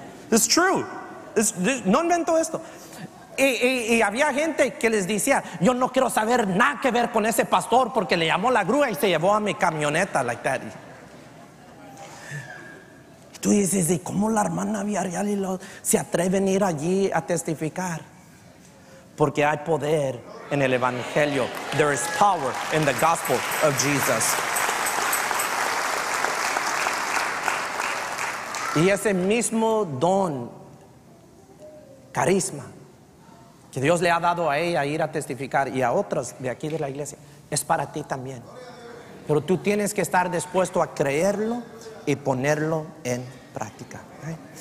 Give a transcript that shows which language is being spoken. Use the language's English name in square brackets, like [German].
[English] It's true. [Spanish] No invento esto. Y había gente que les decía: yo no quiero saber nada que ver con ese pastor porque le llamó la grúa y se llevó a mi camioneta, [English] like that. [Spanish] Y tú dices: ¿y cómo la hermana Villarreal se atreven a ir allí a testificar? Porque hay poder en el evangelio. [English] There is power in the gospel of Jesus. [Spanish] Y ese mismo don, carisma, que Dios le ha dado a ella, ir a testificar, y a otros de aquí de la iglesia, es para ti también. Pero tú tienes que estar dispuesto a creerlo y ponerlo en práctica, ¿right?